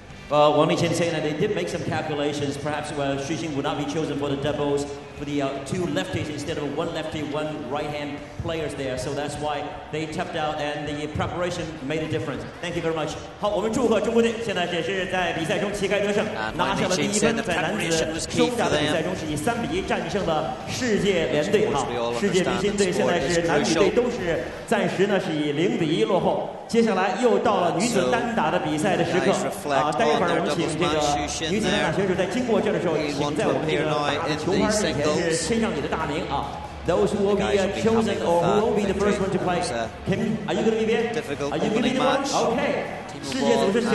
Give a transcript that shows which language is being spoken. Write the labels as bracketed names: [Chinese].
[English] Wang Liqin saying that they did make some calculations. Perhaps Xu Xing would not be chosen for the doubles for the 2 lefties instead of 1 lefty, 1 right-hand players there. So that's why they tapped out, and the preparation made a difference. Thank you very much. [Chinese] 好，我们祝贺中国队，现在也是在比赛中旗开得胜，拿下了第1分，在男子双打的比赛中是以3-1战胜了世界联队。好，世界明星队现在是男女队都是暂时呢是以0-1落后。接下来又到了女子单打的比赛的时刻啊！待会儿我们请这个女子单打选手在经过这的时候，请在我们这个打的球拍上面是签上你的大名啊。 [English] Those who will be chosen or who will be the first one to play. Kim, are you going to be there? Are you going to be the one? Okay. [Chinese] 世界组是。